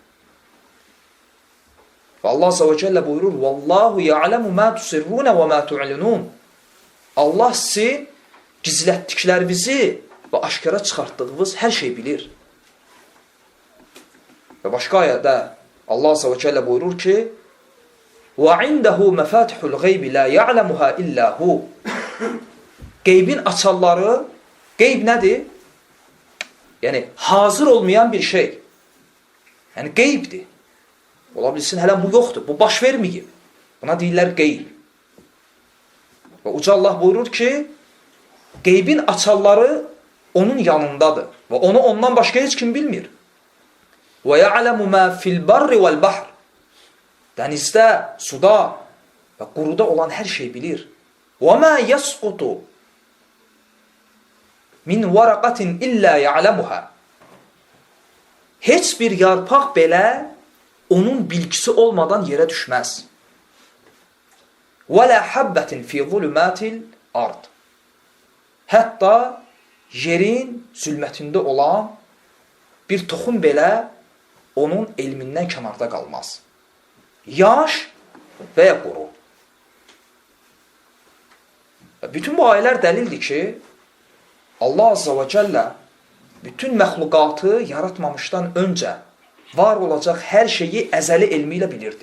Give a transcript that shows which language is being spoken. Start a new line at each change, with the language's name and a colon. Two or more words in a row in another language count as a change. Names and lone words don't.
Arabic: Və Allah عز وجل buyurur, والله يعلم ما تسرون وما تعلنون.
Azerbaijani: Allah sizin gizlətdiklərinizi və aşkara çıxartdığınız hər şey bilir. Və başqa ayədə Allah
Arabic: عز وجل
Azerbaijani: buyurur ki,
Arabic: وَعِنْدَهُ مَفَاتِحُ الْغَيْبِ لَا يَعْلَمُهَا إِلَّا هُ
Azerbaijani: Qeybin açarları, qeyb nədir? Yəni, hazır olmayan bir şey. Yəni, qeybdir. Ola bilsin, hələ bu yoxdur, bu baş verməyib. Buna deyirlər qeyb. Və Uca Allah buyurur ki, qeybin açarları onun yanındadır. Və onu ondan başqa heç kim bilmir.
Arabic: وَيَعْلَمُ مَا فِي الْبَرِّ وَالْبَحْرِ
Azerbaijani: Dənizdə, suda və quruda olan hər şey bilir.
Arabic: وَمَا يَسْقُطُ مِنْ وَرَقَةٍ إِلَّا يَعْلَمُهَا
Azerbaijani: Heç bir yarpaq belə onun bilgisi olmadan yerə düşməz.
Arabic: وَلَا حَبَّةٍ فِي ظُلُمَاتِ الْأَرْضِ
Azerbaijani: Hətta yerin zülmətində olan bir toxum belə onun elmindən kənarda qalmaz. Yaş və ya quru. Bütün bu ayələr dəlildir ki, Allah
Arabic: عز وجل
Azerbaijani: bütün məxluqatı yaratmamışdan öncə var olacaq hər şeyi əzəli elmi ilə bilirdi.